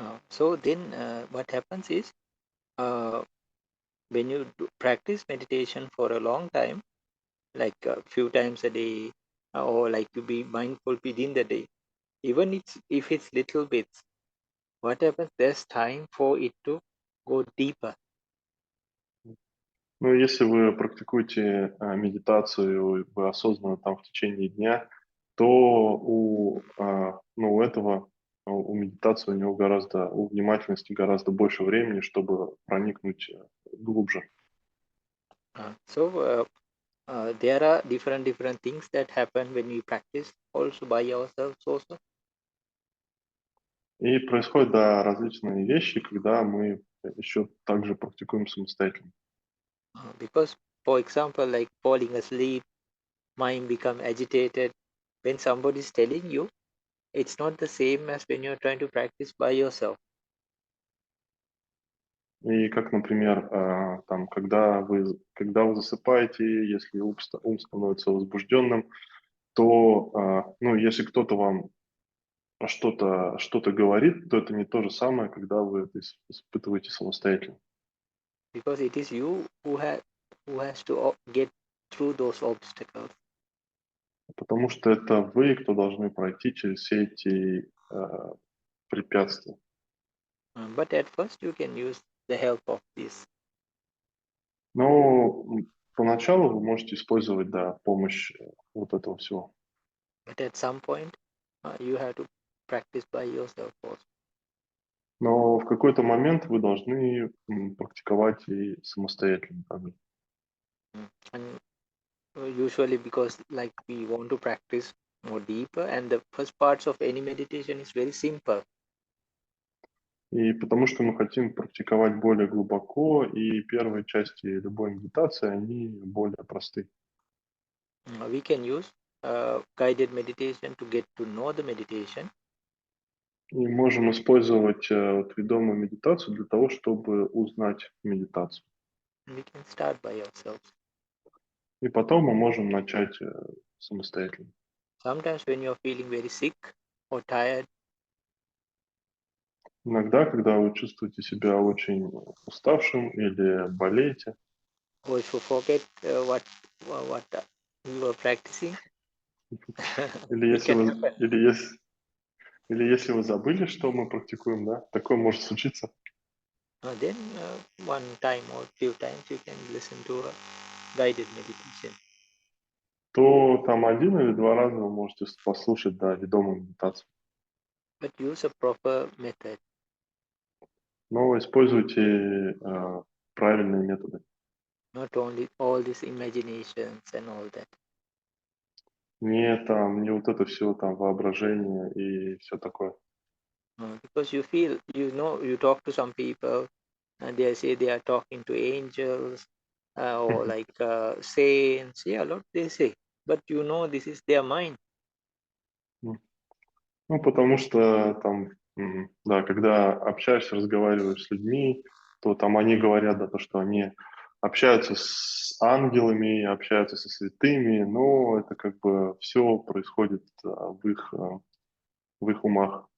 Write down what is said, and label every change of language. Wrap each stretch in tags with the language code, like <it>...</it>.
<en>So then what happens is when you practice meditation for a long time, like a few times a day, or like to be mindful within the day, even if it's little bits, what happens, there's time for it to go deeper.</en> <ru>Ну, если вы практикуете медитацию, вы осознанно там в течение дня, то у этого, у медитации у внимательности гораздо больше времени, чтобы проникнуть глубже.</ru> <en>So there are different things that happen when we practice also by ourselves also.</en> <ru>И происходят, да, различные вещи, когда мы еще также практикуем самостоятельно.</ru> <en>Because, for example, like falling asleep, mind become agitated. When somebody is telling you, it's not the same as when you're trying to practice by yourself.</en> <ru>И как, например, там, когда вы засыпаете, если ум становится возбужденным, то, если кто-то вам что-то говорит, то это не то же самое, когда вы это испытываете самостоятельно.</ru> <en>Because it is you who has to get through those obstacles.</en> <ru>Потому что это вы, кто должны пройти через все эти препятствия.</ru> <en>But at first you can use the help of this.</en> <ru>Но поначалу вы можете использовать, да, помощь вот этого всего.</ru> <en>But at some point you have to practice by yourself also.</en> <ru>Но в какой-то момент вы должны практиковать и самостоятельно также.</ru> <en>And usually because like we want to practice more deeper, and the first parts of any meditation is very simple.</en> <ru>И потому что мы хотим практиковать более глубоко, и первые части любой медитации, они более просты.</ru> <en>We can use guided meditation to get to know the meditation.</en> <ru>И можем использовать ведомую медитацию для того, чтобы узнать медитацию.</ru> <en>We can start by ourselves.</en> <ru>И потом мы можем начать самостоятельно.</ru> <en>Sometimes when you're feeling very sick or tired,</en> <ru>Иногда, когда вы чувствуете себя очень уставшим или болеете,</ru> <en>or if you forget what you were practicing,</en> <ru>или если</ru> <en>can</en> <ru>вы,</ru> <en>happen.</en> <ru>или если вы забыли, что мы практикуем, да, такое может случиться.</ru> <en>Then one time or few times you can listen to a guided meditation.</en> <ru>То там один или два раза вы можете послушать, да, ведомую медитацию.</ru> <en>But use a proper method.</en> <ru>Но используйте правильные методы.</ru> <en>Not only all these imaginations and all that.</en> <ru>Не вот это все там воображение и все такое.</ru> <en>Because you feel, you talk to some people and they say they are talking to angels or like saints. Yeah, a lot they say. But this is their mind.</en> <ru>Ну, потому что там, да, когда общаешься, разговариваешь с людьми, то там они говорят, да, то, что они общаются с ангелами, общаются со святыми, но это как бы все происходит в их умах.</ru>